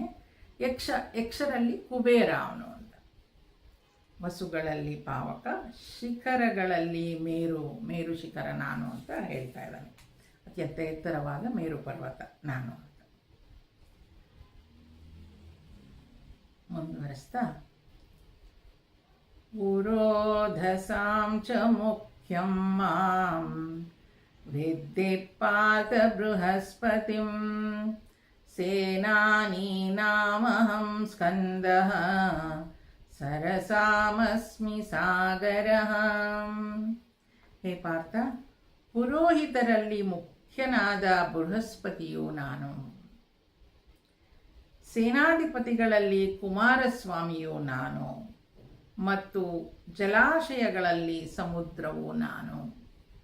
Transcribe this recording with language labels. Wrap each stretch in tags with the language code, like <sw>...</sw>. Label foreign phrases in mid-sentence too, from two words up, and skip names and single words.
<kn>ಯಕ್ಷರಲ್ಲಿ ಕುಬೇರ ಅವನು ಅಂತ, ವಸುಗಳಲ್ಲಿ ಪಾವಕ, ಶಿಖರಗಳಲ್ಲಿ ಮೇರು ಶಿಖರ ನಾನು ಅಂತ ಹೇಳ್ತಾ ಇದ್ದಾನೆ. ಅತ್ಯಂತ ಎತ್ತರವಾದ ಮೇರು ಪರ್ವತ ನಾನು ಅಂತ.</kn> <sa>ಮುಂದುವರಿಸ್ತಾ, ಪುರೋಧಸಾಂ ಚ ಮುಖ್ಯಂ ಮಾಂ ವಿದ್ಧಿ ಪಾತ ಬೃಹಸ್ಪತಿಂ ಸೇನಾನೀನಾಮಹಂ ಸ್ಕಂದಃ ಸರಸಾಮಸ್ಮಿ ಸಾಗರಃ.</sa> <kn>ಹೇ ಪಾರ್ಥ, ಪುರೋಹಿತರಲ್ಲಿ ಮುಖ್ಯನಾದ ಬೃಹಸ್ಪತಿಯು ನಾನು, ಸೇನಾಧಿಪತಿಗಳಲ್ಲಿ ಕುಮಾರಸ್ವಾಮಿಯು ನಾನು, ಮತ್ತು ಜಲಾಶಯಗಳಲ್ಲಿ ಸಮುದ್ರವು ನಾನು.</kn>